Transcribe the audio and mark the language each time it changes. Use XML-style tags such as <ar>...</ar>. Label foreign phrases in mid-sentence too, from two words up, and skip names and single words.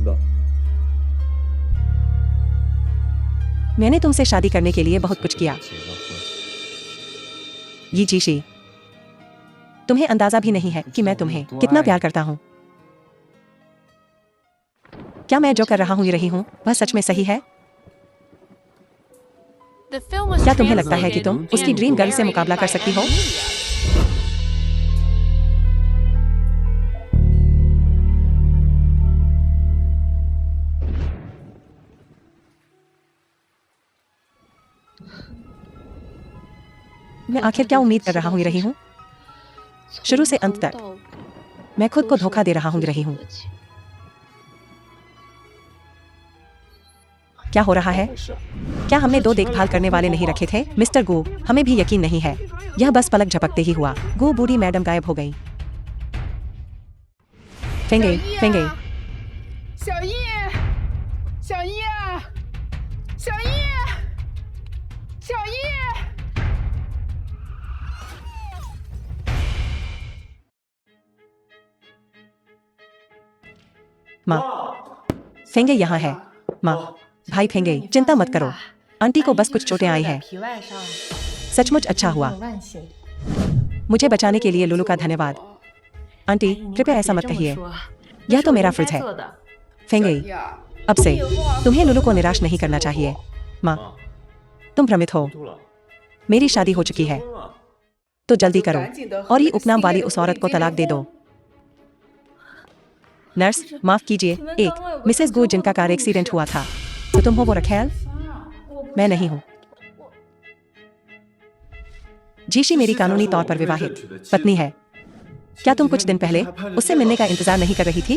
<hi>मैंने तुमसे शादी करने के लिए बहुत कुछ किया। ये जीशी, तुम्हें अंदाजा भी नहीं है कि मैं तुम्हें कितना प्यार करता हूँ। क्या मैं जो कर रहा हूँ वह सच में सही है?</hi> <en>The film was</en> <hi>क्या तुम्हें लगता है कि तुम</hi> <en>translated</en> <hi>उसकी</hi> <en>and dream girl</en> <hi>से</hi> <en>narrated</en> <hi>मुकाबला कर</hi> <en>by</en> <hi>सकती हो?</hi> <en>M. Media.</en> <hi>मैं आखिर क्या उम्मीद कर रही हूँ? शुरू से अंत तक मैं खुद को धोखा दे रही हूँ। क्या हो रहा है? क्या हमने दो देखभाल करने वाले नहीं रखे थे? मिस्टर गू, हमें भी यकीन नहीं है। यह बस पलक झपकते ही हुआ। गू बूढ़ी मैडम गायब हो गई। फेंगे, फेंगे,</hi> <zh>小叶，小叶，小叶，小叶。</zh> <hi>माँ, फेंगे यहाँ है। माँ, भाई फेंगे, चिंता मत करो। आंटी को बस कुछ चोटें आई हैं। सचमुच अच्छा हुआ। मुझे बचाने के लिए लुलू का धन्यवाद। आंटी, कृपया ऐसा मत कहिए। यह तो मेरा फर्ज है। फेंगे।</hi> <zh>小叶，</zh> <hi>अब से</hi> <zh>以后啊</zh> <hi>तुम्हें लुलू को निराश नहीं करना चाहिए। माँ, तुम भ्रमित हो। मेरी शादी हो चुकी है, तो जल्दी करो</hi> <zh>赶紧地和</zh> <hi>और ये</hi> <zh>那个</zh> <hi>उपनाम</hi> <zh>新</zh> <hi>वाली</hi> <zh>来的</zh> <hi>उस</hi> <zh>狐</zh> <hi>औरत</hi> <zh>狸</zh> <hi>को</hi> <zh>精</zh> <hi>तलाक</hi> <zh>离</zh> <hi>दे</hi> <zh>婚</zh> <hi>दो। नर्स, माफ कीजिए, एक मिसेस गो जिनका</hi> <en>car accident</en> <hi>हुआ था। तो तुम हो वो रखेल? मैं नहीं हूँ। जीशी मेरी कानूनी तौर पर विवाहित पत्नी है। क्या तुम कुछ दिन पहले उससे मिलने का इंतजार नहीं कर रही थी?</hi>